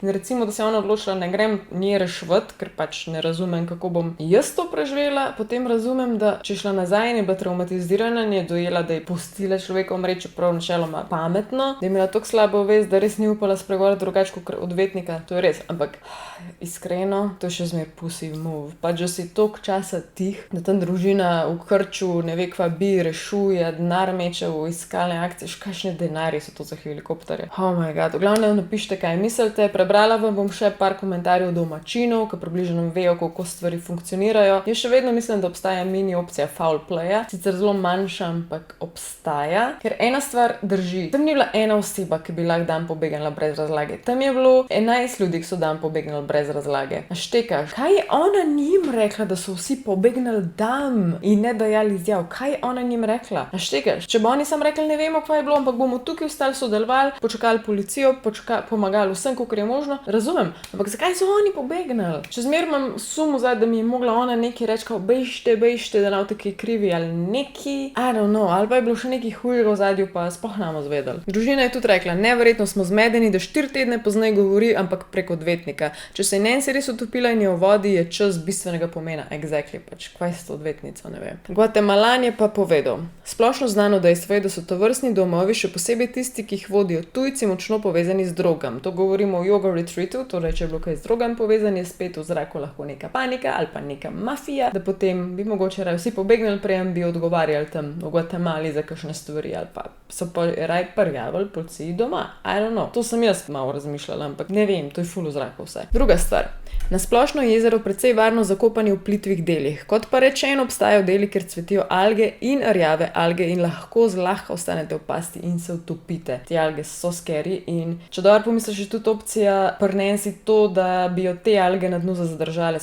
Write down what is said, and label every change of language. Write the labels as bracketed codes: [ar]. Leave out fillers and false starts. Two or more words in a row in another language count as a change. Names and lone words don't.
[sl] In recimo, da se je ona odločila, ne grem nje reševati, ker pač ne razumem, kako bom jaz to preživela, potem razumem, da če je šla nazaj in je bila traumatizirana in je dojela, da je pustila človeka umreči, čeprav načeloma pametno, da je imela tako slabo vest, da res ni upala spregovoriti drugače kot odvetnika, to je res, ampak iskreno, to je še zmer [en] pussy move. [sl] Pač, da si toliko časa tih, da tam družina v krču, ne ve kva bi, rešuje, denar meče v iskalne akcije, kakšne denarje so to za helikopterje. [en] Oh my god, [sl] v glavnem napišite, kaj mislite, prebrala vam bom še par komentarjev domačinov, ki približno vejo, kako stvari funkcionirajo. Jaz še vedno mislim, da obstaja mini opcija [en] foul playa, [sl] sicer zelo manjša, ampak obstaja, ker ena stvar drži. Tam ni bila ena oseba, ki bi lahko dan pobegnila brez razlage. Tam je bilo 11 ljudi, ki so dan pobegnili brez razlage. Naštekaš, kaj je ona njim rekla, da so vsi pobegnili dan in ne dajali izjav? Kaj je ona njim rekla? Naštekaš, če bo oni sam rekli, ne vemo, kaj je bilo, ampak bomo tukaj ostali, sodelovali, počakali policijo, pomagali vsem, kolikor je možno. Razumem, ampak zakaj so oni pobegnili? Če zmer imam sum vzaj, da mi je mogla ona nekaj reči, kao bežite, bešte, da nav taki krivi ali neki, [en] I don't know, [sl] ali pa je bilo še neki hujega v zadju, pa sploh namo zvedeli. Družina je tudi rekla, neverjetno smo zmedeni, da 4 tedne pozneje govori, ampak prek odvetnika. Če se je Nancy res utopila in je v vodi, je čas bistvenega pomena. Exactly, pač, kaj s to odvetnico, ne vem. Guatemalan je pa povedal, splošno znano dejstvo je, da so tovrstni domovi, še posebej tisti, ki jih vodijo tujci, močno povezani z drogami. To govorimo o yoga retreatu, torej če je bilo kaj z drogami povezani, je spet v zraku lahko neka panika ali pa neka mafija, da potem bi mogoče raje vsi pobegnili, prejem bi odgovarjali tam v Guatemali za kakšne stvari ali pa so pa raje prijavili policiji doma. [en] I don't know. [sl] To sem jaz malo razmišljala, ampak ne vem, to je ful v zraku vse. Druga stvar. Na splošno je jezero precej varno zakopani v plitvih delih. Kot pa rečeno, obstajajo deli, kjer cvetijo alge in rjave alge in lahko zlahka ostanete v pasti in se utopite. Te alge so scary in če dobro pomisliš, je tudi opcija pri Nancy to, da bi jo te alge na dnu zadržale.